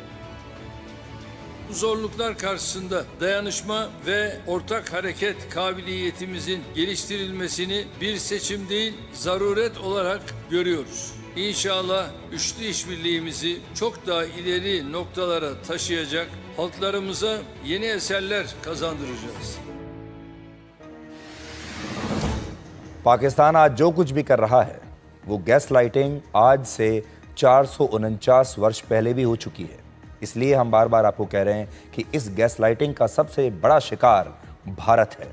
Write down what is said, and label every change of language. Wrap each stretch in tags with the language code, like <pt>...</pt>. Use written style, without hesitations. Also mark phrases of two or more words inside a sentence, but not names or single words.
<tr>Bu zorluklar karşısında dayanışma ve ortak hareket kabiliyetimizin geliştirilmesini bir seçim değil, zaruret olarak görüyoruz. İnşallah üçlü işbirliğimizi çok daha ileri noktalara taşıyacak, halklarımıza yeni eserler kazandıracağız.</tr> <hi>पाकिस्तान आज जो कुछ भी कर रहा है वो</hi> <en>gas lighting</en> <hi>आज से 449 वर्ष पहले भी हो चुकी है। इसलिए हम बार बार आपको कह रहे हैं कि इस</hi> <en>gas lighting</en> <hi>का सबसे बड़ा शिकार भारत है।</hi>